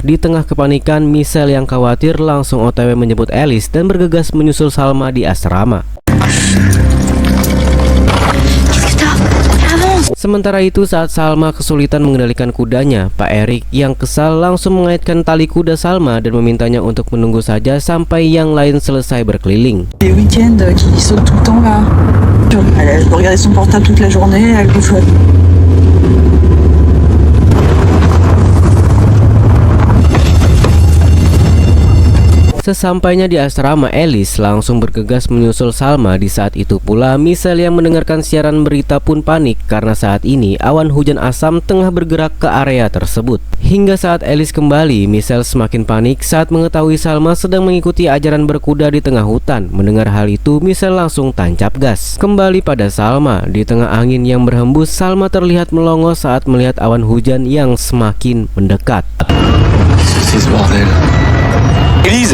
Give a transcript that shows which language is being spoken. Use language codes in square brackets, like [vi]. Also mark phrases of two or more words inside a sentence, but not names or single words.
[id] Di tengah kepanikan, Michelle yang khawatir langsung OTW menjemput Alice dan bergegas menyusul Salma di asrama. Sementara itu, saat Salma kesulitan mengendalikan kudanya, Pak Erik yang kesal langsung mengaitkan tali kuda Salma dan memintanya untuk menunggu saja sampai yang lain selesai berkeliling. [fr] Les week-ends qui saute tout le temps là. Elle regardait son portable toute la journée, elle bouffe. [id] Sesampainya di asrama, Alice langsung bergegas menyusul Salma. Di saat itu pula, Michelle yang mendengarkan siaran berita pun panik karena saat ini awan hujan asam tengah bergerak ke area tersebut. Hingga saat Alice kembali, Michelle semakin panik saat mengetahui Salma sedang mengikuti ajaran berkuda di tengah hutan. Mendengar hal itu, Michelle langsung tancap gas kembali pada Salma. Di tengah angin yang berhembus, Salma terlihat melongo saat melihat awan hujan yang semakin mendekat. [fr] C'est ce bordel. Élise!